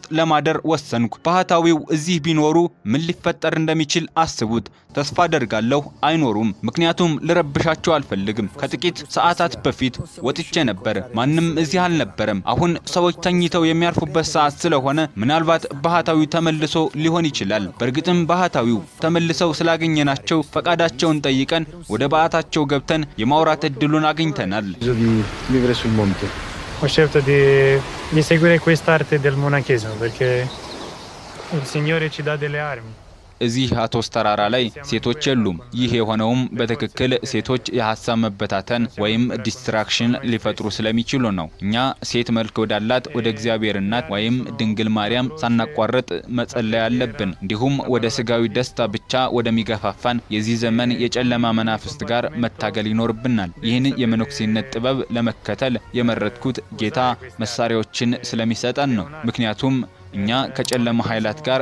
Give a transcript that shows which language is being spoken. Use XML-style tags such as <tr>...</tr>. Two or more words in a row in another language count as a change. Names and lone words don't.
<am>ለማደር ወሰንኩ። ባህታዊው እዚህ ቢኖሩ ምን ሊፈጠር እንደሚችል አስቡት። ተስፋ አደርጋለሁ አይኖሩም፣ ምክንያቱም ልረብሻቸው አልፈልግም። ከጥቂት ሰዓታት በፊት ወጥቼ ነበር፣ ማንም እዚህ አልነበረም። አሁን ሰዎች ተኝተው የሚያርፉበት ሰዓት ስለሆነ ምናልባት ባህታዊው ተመልሶ ሊሆን ይችላል። በእርግጥም ባህታዊው ተመልሰው ስላገኘናቸው ፈቃዳቸውን ጠይቀን ወደ በዓታቸው ገብተን የማውራት እድሉን አግኝተናል።</am> <it>vivere sul monte. Ho scelto di seguire quest'arte del monachesimo perché il Signore ci dà delle armi.</it> <am>እዚህ አቶስ ተራራ ላይ ሴቶች የሉም። ይህ የሆነውም በትክክል ሴቶች የሐሳብ መበታተን ወይም ዲስትራክሽን ሊፈጥሩ ስለሚችሉ ነው። እኛ ሴት መልክ ወዳላት ወደ እግዚአብሔር እናት ወይም ድንግል ማርያም ሳናቋርጥ መጸለይ አለብን። እንዲሁም ወደ ስጋዊ ደስታ ብቻ ወደሚገፋፋን የዚህ ዘመን የጨለማ መናፍስት ጋር መታገል ይኖርብናል። ይህን የመነኩሴነት ጥበብ ለመከተል የመረጥኩት ጌታ መሳሪያዎችን ስለሚሰጠን ነው። ምክንያቱም እኛ ከጨለማ ኃይላት ጋር</am>